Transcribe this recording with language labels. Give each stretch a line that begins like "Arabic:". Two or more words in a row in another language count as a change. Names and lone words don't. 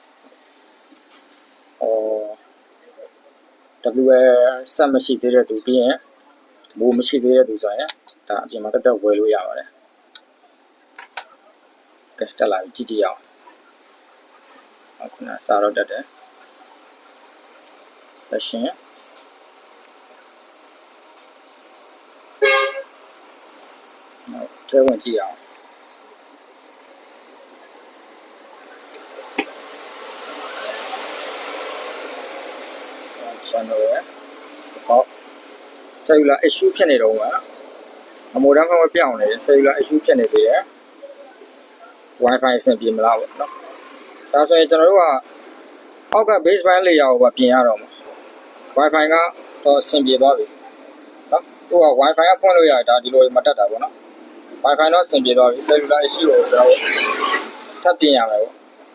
Burmese: WL ဆက်မရှိသေးတဲ့သူပြီးရင်မိုးမရှိသေးတဲ့သူဆိုရင်ဒါအပြင်မှာတက်ဝယ်လို့ရပါတယ်ကဲတက်လာပြီကြည့်ကြည့်အောင်အခုနစာတော့တက်တယ် session ထဲဝင်ကြည့်အောင် channel ရဟော
English: cellular issue
Burmese: ဖြစ်နေတော့ကအမိုဒမ်ဖုန်းပြောင်းနေတယ် cellular issue ဖြစ်နေသေးတယ် Wi-Fi အဆင်ပြေမလားပေါ့နော်ဒါဆိုရင်ကျွန်တော်တို့ကအောက်က
English: base band layer
Burmese: ကိုပြင်ရတော့မှာ Wi-Fi ကတော့အဆင်ပြေသွားပြီနော်သူက Wi-Fi ကဖွင့်လို့ရတယ်ဒါဒီလိုမတက်တာပေါ့နော် Wi-Fi တော့အဆင်ပြေသွားပြီ
English: cellular issue
Burmese: ကိုကျွန်တော်ထပ်ပြင်ရမယ်ပေါ့